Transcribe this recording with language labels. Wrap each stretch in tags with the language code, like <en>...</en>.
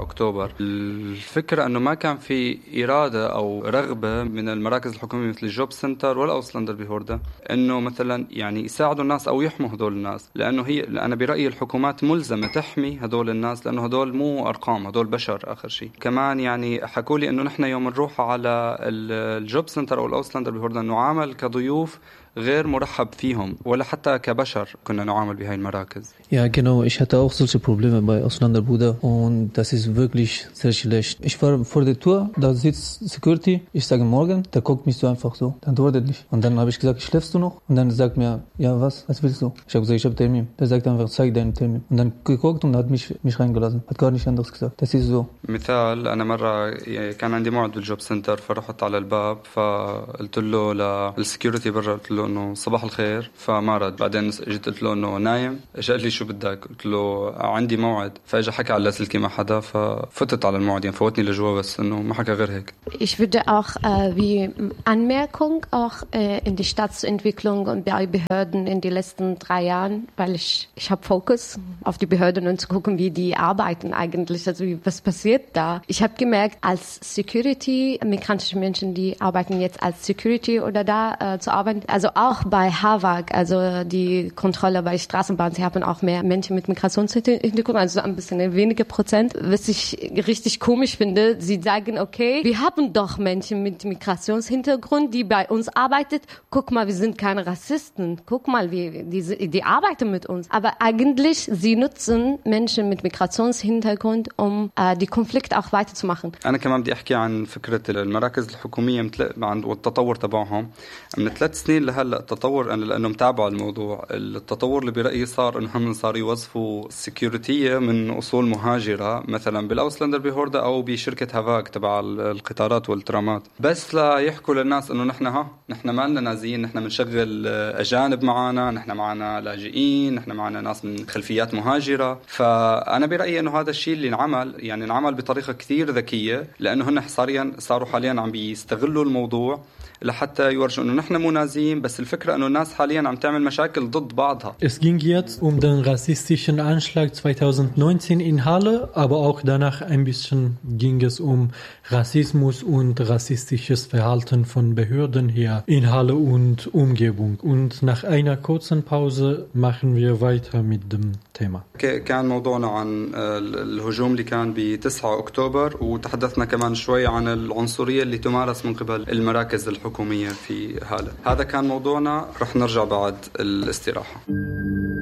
<de>Oktober passiert sind, die Idee, dass es keine Erwartung oder eine Erwartung von den Regierungen wie dem Jobcenter oder dem Ausländer gab, dass sie die Menschen helfen oder diese Menschen schützen. Weil ich meine, die Regierungen sind nicht möglich, diese Menschen zu schützen, weil sie nicht Arkam sind, diese Menschen sind das Letzte.</de> <ar>Kaman, yani, حكوا لي انه نحن يوم نروح على الجوب سنتر او الاوسلندر بهوردا نعامل كضيوف غير مرحب فيهم ولا حتى كبشر كنا نعامل بهاي المراكز.</ar> <de>Ja, genau. Ich hatte auch solche Probleme bei Ausländerbude und das ist wirklich sehr schlecht. Ich war vor der Tür, da sitzt Security. Ich sage morgen, der guckt mich so einfach so. Dann antwortet nicht. Und dann habe ich gesagt, schläfst du noch? Und dann sagt mir, ja, was? Was willst du? Ich habe gesagt, ich habe Termin. Der sagt einfach, zeig deinen Termin. Und dann geguckt und hat mich reingelassen. Hat gar nichts anderes gesagt. Das ist so.</de> <ar>مثال أنا مرة كان عندي موعد بالجوب سنتر فرحت على الباب فقلت له للسكيورتي برا قلت له إنه صباح الخير فما رد بعدين جيت قلت له إنه نايم إجا قال لي شو بدك قلت له عندي موعد فإجا حكى على اللاسلكي مع حدا ففتت على الموعد يعني فوتني لجوا بس إنه ما حكى غير هيك.</ar> <de>Ich würde auch wie Anmerkung auch in die Stadtentwicklung und bei Behörden in die letzten drei Jahren weil ich habe Fokus auf die Behörden und zu gucken wie die arbeiten eigentlich also was passiert da. Ich habe gemerkt, als Security, migrantische Menschen, die arbeiten jetzt als Security oder da zu arbeiten, also auch bei HAVAG, also die Kontrolle bei Straßenbahnen, sie haben auch mehr Menschen mit Migrationshintergrund, also ein bisschen weniger Prozent. Was ich richtig komisch finde, sie sagen, okay, wir haben doch Menschen mit Migrationshintergrund, die bei uns arbeitet. Guck mal, wir sind keine Rassisten. Guck mal, die arbeiten mit uns. Aber eigentlich, sie nutzen Menschen mit Migrationshintergrund, um die Konflikt auch weiterzumachen.</de> <ar>أنا كمان بدي أحكي عن فكرة المراكز الحكومية والتطور تبعهم من ثلاث سنين لهلأ التطور أنا لأنه متابع الموضوع التطور اللي برأيي صار إنهم صار يوظفوا السكيورتية من أصول مهاجرة مثلا بالأوسلندر بهوردا أو بشركة هافاك تبع القطارات والترامات بس لا يحكوا للناس إنه نحن ها نحن ما لنا نازيين نحن منشغل أجانب معنا نحن معنا لاجئين نحن معنا ناس من خلفيات مهاجرة فأنا برأيي إنه هذا الشيء اللي انعمل يعني انعمل بطريقة كثير ذكية لأنه هن صاروا حاليا عم بيستغلوا الموضوع لحتى يورجوا أنه نحن منازيين بس الفكرة أنه الناس حاليا عم تعمل مشاكل ضد بعضها.</ar> <de>Es ging jetzt den rassistischen Anschlag 2019 in Halle, aber auch danach ein bisschen ging es Rassismus und rassistisches Verhalten von Behörden hier in Halle und Umgebung. Und nach einer kurzen Pause machen wir weiter mit dem Thema.</de> <ar>كان موضوعنا عن الهجوم اللي كان ب 9 أكتوبر وتحدثنا كمان شوي عن العنصرية اللي تمارس من قبل المراكز الحكومية في هالة. هذا كان موضوعنا رح نرجع بعد الاستراحة.</ar>